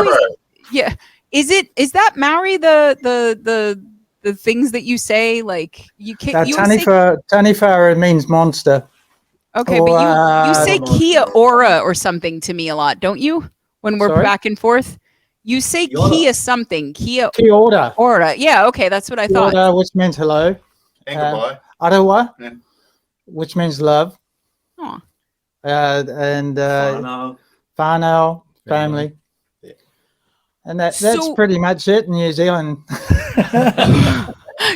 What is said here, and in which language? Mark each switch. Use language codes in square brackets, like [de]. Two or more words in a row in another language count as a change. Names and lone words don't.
[en] When you're always, is that Maori the the things that you say? Like you can't. You say, Tanifara means monster. okay, or, but you say Monster. [mi] Kia Ora [en] or something to me a lot, don't you? When we're Sorry? back and forth, you say [mi] Kia ora. [en] Kia something. Kia [mi] Kia ora. Ora. [en] Yeah, okay, that's what I Kia thought. ora, which means hello. And goodbye. Arawa, Yeah. which means love. Aw. And Whānau. whānau, family. Yeah. And that's So- pretty much it in New Zealand. It's